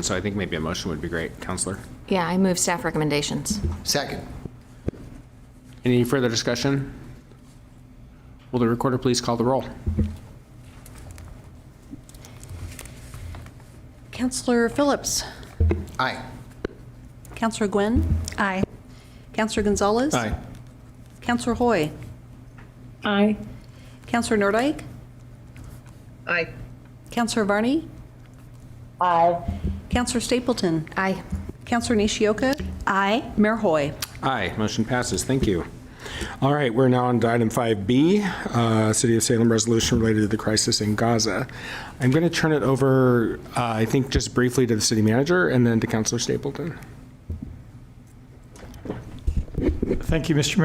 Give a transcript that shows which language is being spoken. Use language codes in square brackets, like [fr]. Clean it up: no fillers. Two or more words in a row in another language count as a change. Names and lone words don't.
[en] So I think maybe a motion would be great. Counselor? Yeah, I move staff recommendations. Second. Any further discussion? Will the recorder please call the roll? Councillor Phillips. Aye. Councillor Gwynn. Aye. Councillor Gonzalez. Aye. Councillor Hoy. Aye. Councillor Nordike. Aye. Councillor Varney. Aye. Councillor Stapleton. Aye. Councillor Nishioka. Aye. Mayor Hoy. Aye. Motion passes. Thank you. All right, we're now on to item 5B, City of Salem resolution related to the crisis in Gaza. I'm going to turn it over, I think, just briefly to the city manager and then to Councilor Stapleton. Thank you, Mr.